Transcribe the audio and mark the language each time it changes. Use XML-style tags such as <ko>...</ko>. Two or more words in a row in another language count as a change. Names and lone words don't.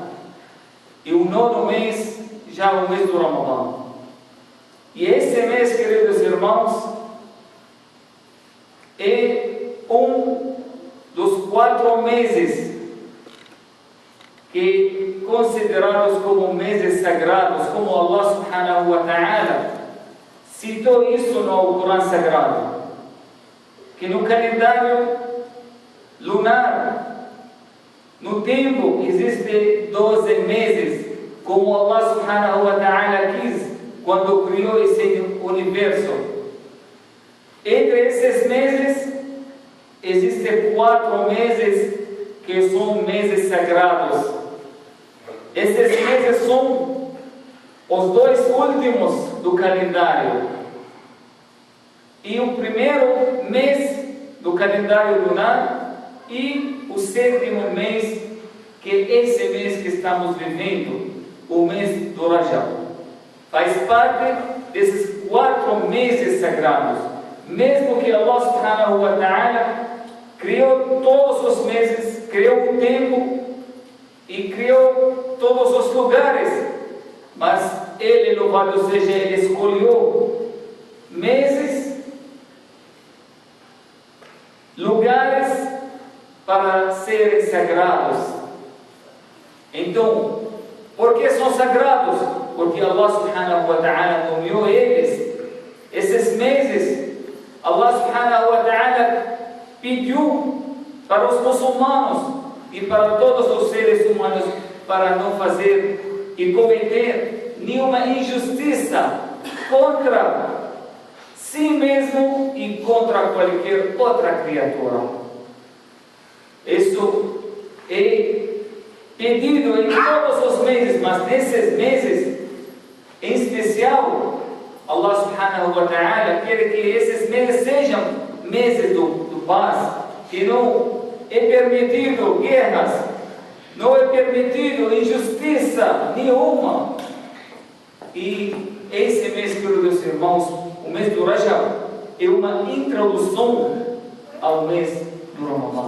<pt>E o 9º mês já é o mês do Ramadã. E esse mês, queridos irmãos, é um dos 4 meses que considerados como meses sagrados, como</pt> <ar>الله سبحانه وتعالى</ar> <pt>citou isso no Alcorão Sagrado. Que no calendário lunar, no tempo, existem 12 meses, como</pt> <ar>الله سبحانه وتعالى</ar> <pt>quis quando criou esse universo. Entre esses meses, existem 4 meses que são meses sagrados. Esses meses são os 2 últimos do calendário. E o primeiro mês do calendário lunar e o 7º mês, que é esse mês que estamos vivendo, o mês do Rajab. Faz parte desses 4 meses sagrados. Mesmo que</pt> <ar>الله سبحانه وتعالى</ar> <pt>criou todos os meses, criou o tempo e criou todos os lugares, mas Ele, louvado seja Ele, escolheu meses, lugares para serem sagrados. Então, por que são sagrados? Porque</pt> <ar>الله سبحانه وتعالى</ar> <pt>nomeou eles. Esses meses,</pt> <ar>الله سبحانه وتعالى</ar> <pt>pediu para os muçulmanos e para todos os seres humanos para não fazer e cometer nenhuma injustiça contra si mesmo e contra qualquer outra criatura. Isso é pedido em todos os meses, mas nesses meses em especial,</pt> <ar>الله سبحانه وتعالى</ar> <pt>quer que esses meses sejam meses do paz, que não é permitido guerras, não é permitido injustiça nenhuma. E esse mês, queridos irmãos, o mês do Rajab, é uma introdução ao mês do Ramadã.</pt>